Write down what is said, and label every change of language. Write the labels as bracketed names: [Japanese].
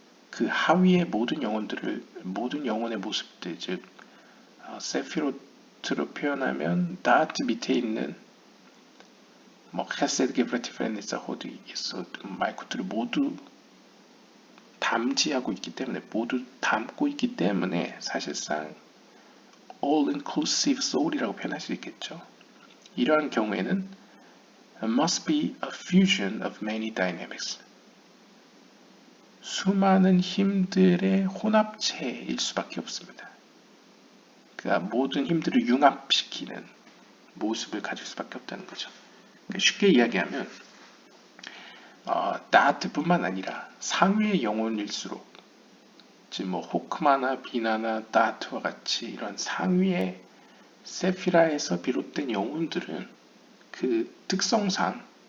[Korean] 그 하위의 모든 영혼의 모습들, 즉 세피로트로 표현하면 다트 밑에 있는 뭐 헤세드 게브라티프레니사 호드 있어 말코트를 모두 담지하고 있기 때문에, 모두 담고 있기 때문에 사실상 all-inclusive soul이라고 표현할 수 있겠죠. 이러한 경우에는 [English] must be a fusion of many dynamics. [Korean] 수많은 힘들의 혼합체일 수밖에 없습니다. 그러니까 모든 힘들을 융합시키는 모습을 가질 수밖에 없다는 거죠. 쉽게 이야기하면 다트뿐만 아니라 상위의 영혼일수록, 즉 뭐 호크마나 비나나 다트와 같이 이런 상위의 세피라에서 비롯된 영혼들은 그 특성상